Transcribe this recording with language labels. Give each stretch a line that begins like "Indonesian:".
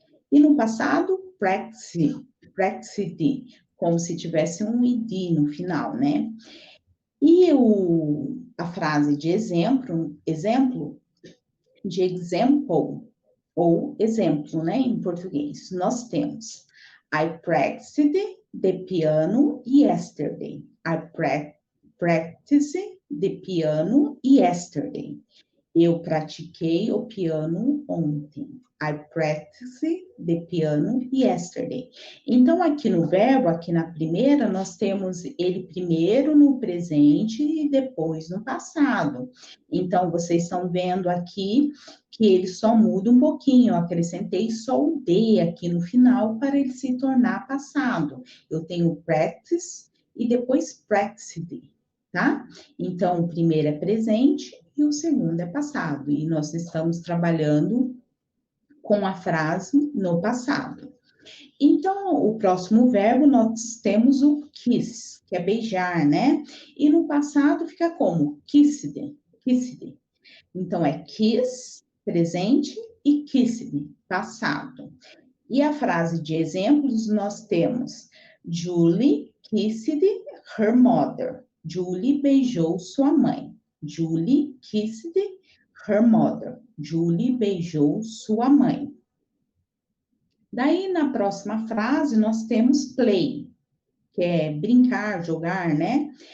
Portuguese: E no passado, practiced, como se tivesse um id no final, né? E a frase de exemplo, de example, ou exemplo, né, em português, nós temos
English: I practiced the piano yesterday. I practiced the piano yesterday.
Portuguese: Eu pratiquei o piano ontem.
English: I practiced the piano yesterday.
Portuguese: Então, aqui no verbo, aqui na primeira, nós temos ele primeiro no presente e depois no passado. Então, vocês estão vendo aqui que ele só muda um pouquinho. Eu acrescentei só o D aqui no final para ele se tornar passado. Eu tenho practice e depois practiced, tá? Então, o primeiro é presente e o segundo é passado. E nós estamos trabalhando com a frase no passado. Então, o próximo verbo, nós temos o kiss, que é beijar, né? E no passado fica como? Kissed, kissed. Então, é kiss, presente, e kissed, passado. E a frase de exemplos, nós temos
English: Julie kissed her mother.
Portuguese: Julie beijou sua mãe.
English: Julie kissed her mother.
Portuguese: Julie beijou sua mãe. Daí, na próxima frase, nós temos play, que é brincar, jogar, né?